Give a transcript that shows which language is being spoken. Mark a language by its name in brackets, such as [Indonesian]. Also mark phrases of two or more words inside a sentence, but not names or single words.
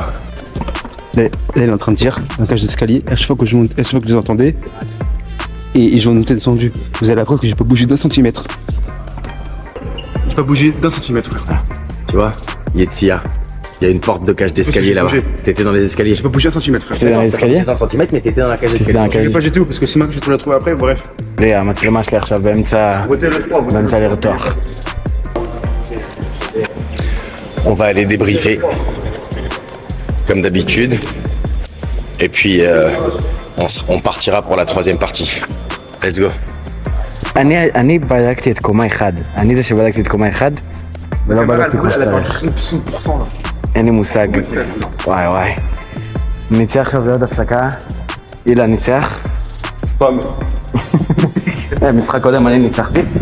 [French] Là, elle est en train de dire, dans la cage d'escalier, à chaque fois que je les entendais, et je montais descendu. Vous avez la preuve que j'ai pas bougé d'1 centimètre. J'ai pas bougé d'1 centimètre, frère. Tu vois, Yetsia, il y a une porte de cage d'escalier j'ai là-bas. bougé. T'étais dans les escaliers. J'ai pas bougé 1 centimètre, frère. T'étais dans l'escalier? T'étais dans un centimètre, mais t'étais dans la cage d'escalier. Je l'ai pas du tout, parce que c'est moi que j'ai trouvé après, bref. Léa, [Hebrew] המצלמה שלי עכשיו באמצע לרתוח. [French] On va aller débriefer, comme d'habitude. Et puis, on partira pour la 3e partie. [English] Let's go. [Hebrew] אני בדקתי את קומה 1. אני זה שבדקתי את קומה 1 ולא בדקתי כמו שצריך. אין לי מושג. וואי. ניצח עכשיו לעוד הפסקה. אילן ניצח. משחק קודם אני ניצחתי.